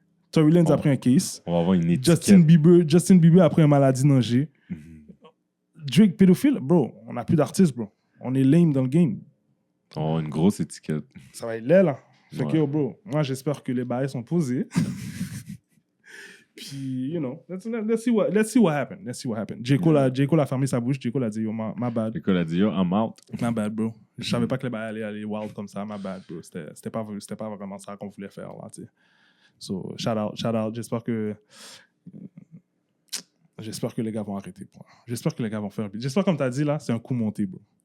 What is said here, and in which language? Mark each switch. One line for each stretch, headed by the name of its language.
French: Tory Lanez a pris un case. On va avoir une étiquette. Justin Bieber a pris une maladie d'Angers. Drake, pédophile, bro, on n'a plus d'artistes, bro. On est lame dans le game. On va avoir une grosse étiquette. Ça va être laid, là. Fait Ouais. que, yo, bro, moi, j'espère que les bails sont posés.
English: Puis, you know, let's see what happened. Let's see what happened.
French: J. Cole a fermé sa bouche. J. Cole a dit,
English: yo, my bad.
French: L'école a dit,
English: yo, I'm out. My bad, bro.
French: Je savais pas que les bails allaient aller wild comme ça.
English: My bad, bro.
French: C'était pas vraiment ça qu'on voulait faire, là, tu sais. So, shout out. J'espère que les gars vont arrêter, bro. J'espère que les gars vont faire un beat. J'espère, comme t'as dit, là, c'est un coup monté, bro.